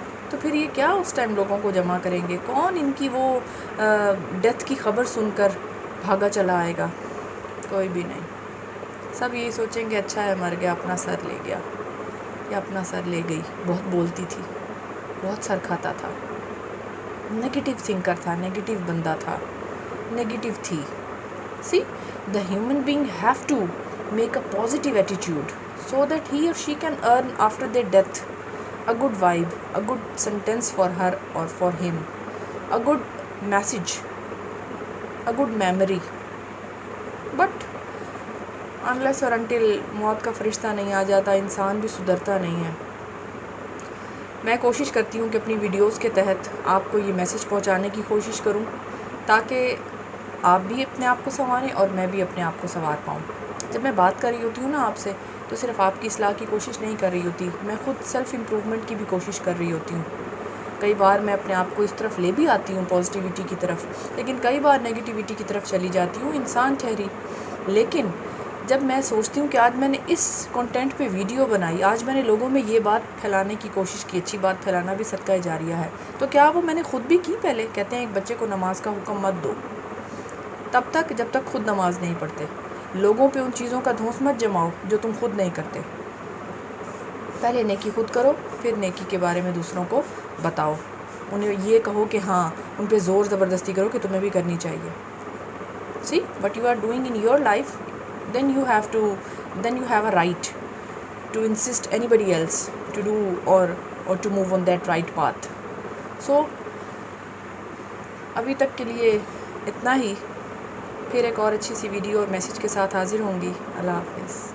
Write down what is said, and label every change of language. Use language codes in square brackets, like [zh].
[ur] تو پھر یہ کیا اس ٹائم لوگوں کو جمع کریں گے؟ کون ان کی وہ ڈیتھ کی خبر سن کر بھاگا چلا آئے گا؟ کوئی بھی نہیں. سب یہی سوچیں گے اچھا ہے مر گیا، اپنا سر لے گیا یا اپنا سر لے گئی. بہت بولتی تھی، بہت سر کھاتا تھا، نیگیٹو تھنکر تھا، نیگیٹو بندہ تھا، نیگیٹو تھی. [en] See, the human being have to make a positive attitude so that he or she can earn after their death a good vibe, a good sentence for her or for him, a good message, a good memory. But unless or until [ur] موت کا فرشتہ نہیں آ جاتا، انسان بھی سدھرتا نہیں ہے. میں کوشش کرتی ہوں کہ اپنی ویڈیوز کے تحت آپ کو یہ میسج پہنچانے کی کوشش کروں تاکہ آپ بھی اپنے آپ کو سنواریں اور میں بھی اپنے آپ کو سنوار پاؤں. جب میں بات کر رہی ہوتی ہوں نا آپ سے، تو صرف آپ کی اصلاح کی کوشش نہیں کر رہی ہوتی، میں خود سیلف امپروومنٹ کی بھی کوشش کر رہی ہوتی ہوں. کئی بار میں اپنے آپ کو اس طرف لے بھی آتی ہوں، پازیٹیوٹی کی طرف، لیکن کئی بار نیگیٹیوٹی کی طرف چلی جاتی ہوں. انسان ٹھہری. لیکن جب میں سوچتی ہوں کہ آج میں نے اس کنٹینٹ پہ ویڈیو بنائی، آج میں نے لوگوں میں یہ بات پھیلانے کی کوشش کی، اچھی بات پھیلانا بھی صدقہ جاریہ ہے، تو کیا وہ میں نے خود بھی کی؟ پہلے کہتے ہیں ایک بچے کو نماز کا حکم مت دو تب تک جب تک خود نماز نہیں پڑھتے. لوگوں پہ ان چیزوں کا دھونس مت جماؤ جو تم خود نہیں کرتے. پہلے نیکی خود کرو، پھر نیکی کے بارے میں دوسروں کو بتاؤ. انہیں یہ کہو کہ ہاں، ان پہ زور زبردستی کرو کہ تمہیں بھی کرنی چاہیے. [en] See what you are doing in your life, then you have a right to insist anybody else to do or to move on that right path. So [ur] ابھی تک کے لیے اتنا ہی. پھر ایک اور اچھی سی ویڈیو اور میسج کے ساتھ حاضر ہوں گی. اللہ حافظ.